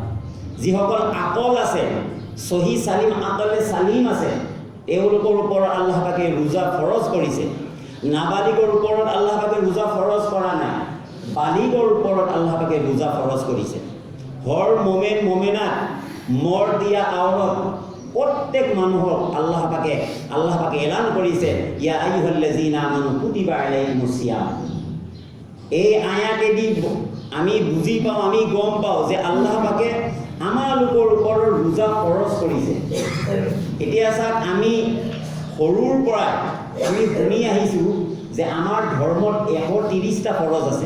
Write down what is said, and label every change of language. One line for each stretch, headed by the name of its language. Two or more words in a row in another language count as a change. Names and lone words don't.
Assamese: যিসকল আকল আছে, সহি সালিম আকলে সালিম আছে, তেওঁলোকৰ ওপৰত আল্লাহ পাকে ৰোজা ফৰজ কৰিছে। নাবালিকৰ ওপৰত আল্লাহ পাকে ৰোজা ফৰজ কৰা নাই, বালিকৰ ওপৰত আল্লাহ পাকে ৰোজা ফৰজ কৰিছে। হৰ মোমেন মোমেনাত মৰ দিয়া আওৰত প্ৰত্যেক মানুহক আল্লাহ পাকে এলান কৰিছে,
Arabic: يا أيها الذين آمنوا كتب عليكم الصيام.
Assamese: এই আয়াতেদি আমি বুজি পাওঁ, আমি গম পাওঁ যে আল্লাহ পাকে আমালোকৰ ওপৰত ৰোজা ফৰজ কৰিছে। এতিয়া চাওক, আমি সৰুৰ পৰা আমি শুনি আহিছোঁ যে আমাৰ ধৰ্মত 130টা ফৰজ আছে।